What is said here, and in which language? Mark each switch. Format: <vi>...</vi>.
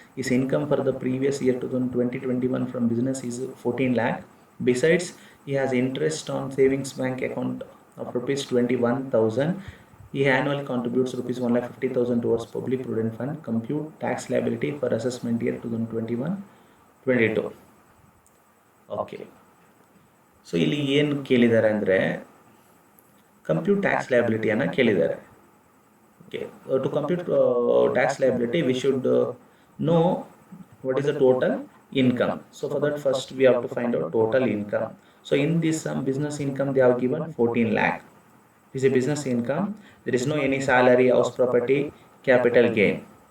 <en>His income for the previous year 2021 from business is 14 lakh. Besides, he has interest on savings bank account of rupees 21,000. He annually contributes rupees 1,50,000 towards public provident fund. Compute tax liability for assessment year 2021-22. Okay.</en> <kn>So ಇಲ್ಲಿ ಏನು ಕೇಳಿದ್ದಾರೆ ಅಂದರೆ compute tax ಲಯಬಿಲಿಟಿಯನ್ನು ಕೇಳಿದ್ದಾರೆ.</kn> <en>Okay, to compute tax liability, we should know what is the total income. So for that, first we have to find out total income. So in this business income, they have given 14 lakh. This is a business income. There is no any salary, house property, capital gain.</en>